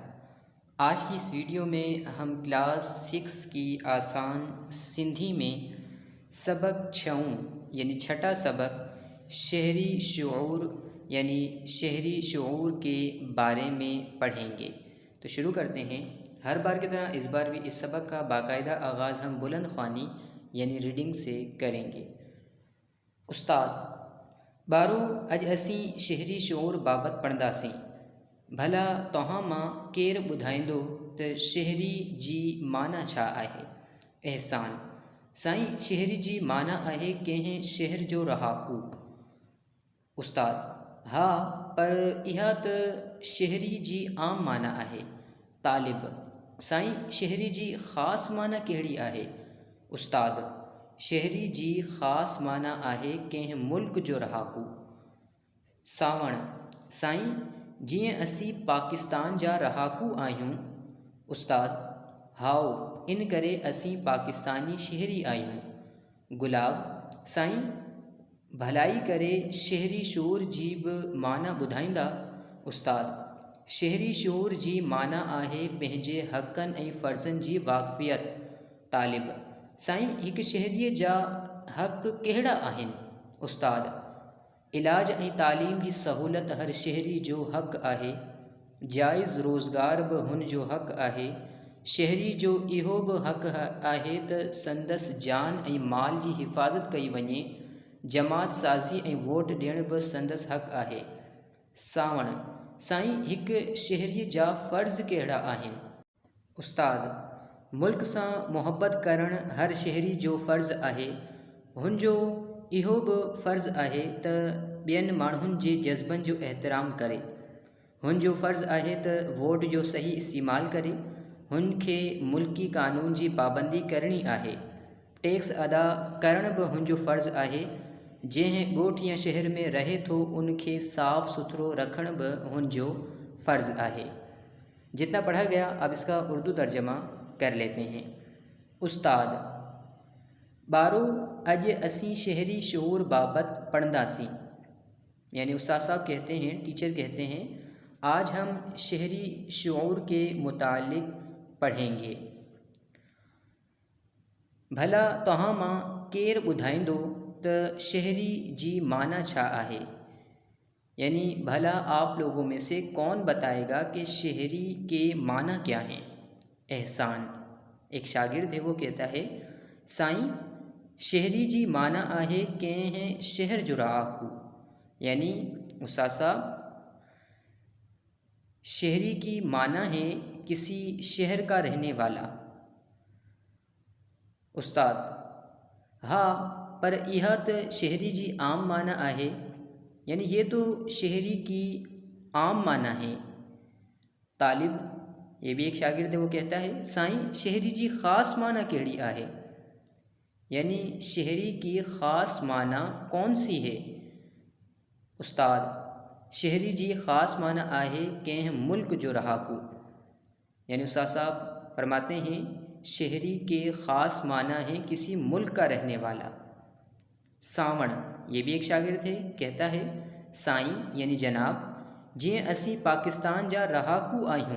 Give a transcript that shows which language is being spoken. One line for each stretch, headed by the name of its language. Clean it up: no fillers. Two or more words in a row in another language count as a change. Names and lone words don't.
Urdu: آج کی اس ویڈیو میں ہم کلاس 6 کی آسان سندھی میں سبق 6 یعنی چھٹا سبق شہری شعور یعنی شہری شعور کے بارے میں پڑھیں گے۔ تو شروع کرتے ہیں۔ ہر بار کی طرح اس بار بھی اس سبق کا باقاعدہ آغاز ہم بلند خوانی یعنی ریڈنگ سے کریں گے۔
Sindhi: استاد بارو اج اسیں شہری شعور بابت پڑھنداسیں۔ بھلا توہاں ماں کیر ٻدھائیندو ت شہری جی معنی چھا آہے؟ احسان سائیں شہری جی معنی آہے کنہیں شہر جو رہاکو۔ استاد ہاں پر اہا ت شہری جی عام معنی آہے۔ طالب سائیں شہری جی خاص معنی کہڑی آہے؟ استاد شہری جی خاص معنی آہے کنہیں ملک جو رہاکو۔ ساوण سائیں جیئں اسی پاکستان جا رہاکو آہیوں۔ استاد ہاؤ ان کرے اسی پاکستانی شہری آہیوں۔ گلاب سائیں بھلائی کرے شہری شعور جی بھی معنی ٻدھائیندا۔ استاد شہری شعور جی معنی آہے پنहिंजे حقن ऐं فرضن جی واقفیت۔ طالب سائیں ہک شہری جا حق کہڑا آہن؟ استاد علاج ऐं تعلیم جی سہولت ہر شہری جو حق آہے۔ جائز روزگار بھی ہن جو حق آہے۔ شہری جو اہو بھی حق آہے ت سندس جان ऐं مال جی حفاظت کئی وञے۔ جماعت سازی ऐं ووٹ ڏيڻ بھی سندس حق آہے۔ ساوण سائیں ہک شہری جا فرض کہڑا آہن؟ استاد ملک سان محبت کرن ہر شہری جو فرض آہے۔ ہن جو اہو بھی فرض آہے ت ॿियनि माण्हुनि जे जज़्बनि जो एहतराम करे। हुन जो फ़र्ज़ आहे त वोट जो सही इस्तेमालु करे। हुन खे मुल्की क़ानून जी पाबंदी करणी आहे। टैक्स अदा करण भी हुन जो फ़र्ज़ आहे। जंहिं ॻोठ या शहर में रहे थो उन खे साफ़ सुथरो रखण भी हुन जो फ़र्ज़ आहे।
Urdu: جتنا پڑھا گیا اب اس کا اردو ترجمہ کر لیتے ہیں.
Sindhi: उस्ताद बारो अज असी शहरी शूर बाबत पढ़ंदासी।
Urdu: یعنی استاد صاحب کہتے ہیں، ٹیچر کہتے ہیں آج ہم شہری شعور کے متعلق پڑھیں گے.
Sindhi: भला तव्हां मां केर ॿुधाईंदो त शहरी जी माना छा आहे?
Urdu: یعنی بھلا آپ لوگوں میں سے کون بتائے گا کہ شہری کے معنی کیا ہیں? احسان ایک شاگرد ہے، وہ کہتا ہے
Sindhi: साईं शहरी जी माना आहे कंहिं शहर जो रहाकू।
Urdu: یعنی استاد صاحب شہری کی معنی ہے کسی شہر کا رہنے والا.
Sindhi: उस्ताद हाँ पर यह तो शहरी जी आम माना आहे।
Urdu: یعنی یہ تو شہری کی عام معنی ہے. طالب یہ بھی ایک شاگرد ہے، وہ کہتا ہے
Sindhi: साईं शहरी जी ख़ास माना केड़ी आहे?
Urdu: یعنی شہری کی خاص معنی کون سی ہے?
Sindhi: उस्ताद शहरी जी ख़ास माना आहे कंहिं मुल्क जो रहाकू।
Urdu: یعنی استاد صاحب فرماتے ہیں شہری کے خاص معنی ہے کسی ملک کا رہنے والا. ساون یہ بھی ایک شاگرد ہے، کہتا ہے سائیں یعنی جناب
Sindhi: जिए असी पाकिस्तान जा रहाकू आयूँ।